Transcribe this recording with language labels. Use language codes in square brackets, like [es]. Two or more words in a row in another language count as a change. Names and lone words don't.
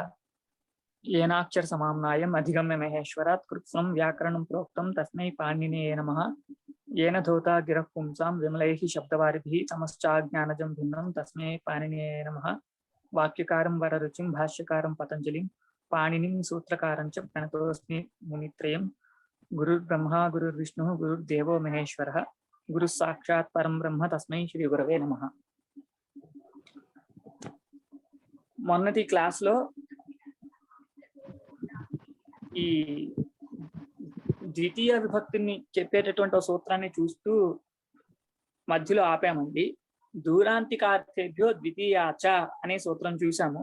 [sa] येनाक्षर समाम्नायम् अधिगम्य महेश्वरात् कृत्स्नं व्याकरणं प्रोक्तं तस्मै पाणिनिये नमः येन धौता गिरः पुंसां विमलैः शब्दवारिभिः तमश्चाज्ञानजं भिन्नं तस्मै पाणिनिये नमः वाक्यकारं वररुचिं भाष्यकारं पतंजलिं पाणिनिं सूत्रकारं च प्रणतोऽस्मि मुनित्रयं गुरुर्ब्रह्मा गुरुर्विष्णुः गुरुर्देवो महेश्वरः गुरु साक्षात् परम ब्रह्म तस्मै श्री गुरवे नमः। [te] మొన్నటి క్లాస్ లో ఈ ద్వితీయ విభక్తిని చెప్పేటటువంటి ఒక సూత్రాన్ని చూస్తూ మధ్యలో ఆపామండి. [sa] దూరాంతికార్థేభ్యో ద్వితీయాచ [te] అనే సూత్రం చూసాము.